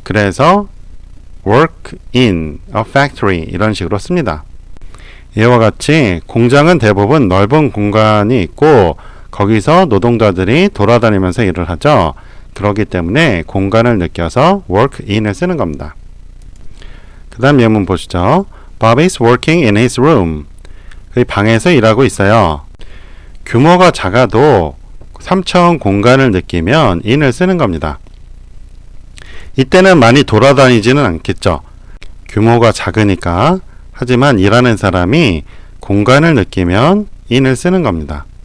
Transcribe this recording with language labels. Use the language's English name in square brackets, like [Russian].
[Korean] 그래서 [English] work in a factory [Korean] 이런 식으로 씁니다. 이와 같이 공장은 대부분 넓은 공간이 있고 거기서 노동자들이 돌아다니면서 일을 하죠. 그렇기 때문에 공간을 느껴서 work in을 쓰는 겁니다. 그 다음 예문 보시죠. [English] Bob is working in his room. [Korean] 그 방에서 일하고 있어요. 규모가 작아도 3차원 공간을 느끼면 in을 쓰는 겁니다. 이때는 많이 돌아다니지는 않겠죠. 규모가 작으니까. 하지만 일하는 사람이 공간을 느끼면 in을 쓰는 겁니다.